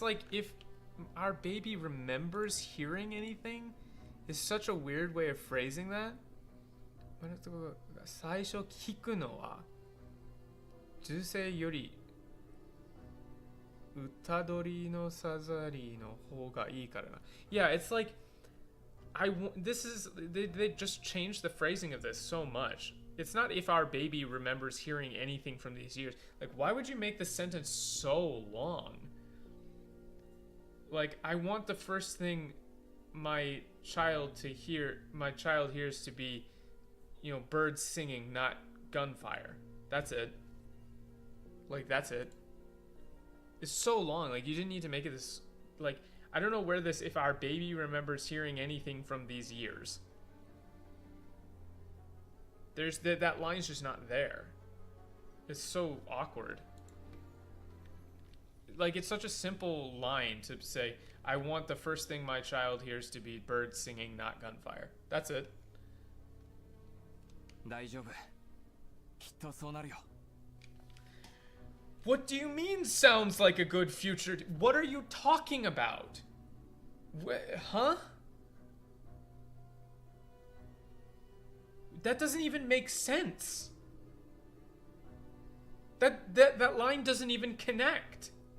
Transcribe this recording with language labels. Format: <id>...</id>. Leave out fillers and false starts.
<en>If our baby remembers hearing anything, is such a weird way of phrasing that.</en> <ja>最初聞くのは銃声より歌鳥のさざりの方がいいからな。</ja> <en>Yeah, it's like they just changed the phrasing of this so much. It's not if our baby remembers hearing anything from these years. Like, why would you make the sentence so long? Like, I want the first thing my child hears to be, birds singing, not gunfire. That's it. Like, that's it. It's so long. Like, you didn't need to make it this, like, I don't know where this, if our baby remembers hearing anything from these years. There's that line's just not there. It's so awkward. Like, it's such a simple line to say, I want the first thing my child hears to be birds singing, not gunfire. That's it.</en> <ja>大丈夫。きっとそうなるよ。</ja> <en>What do you mean sounds like a good future? What are you talking about? Huh? That doesn't even make sense. That line doesn't even connect.</en>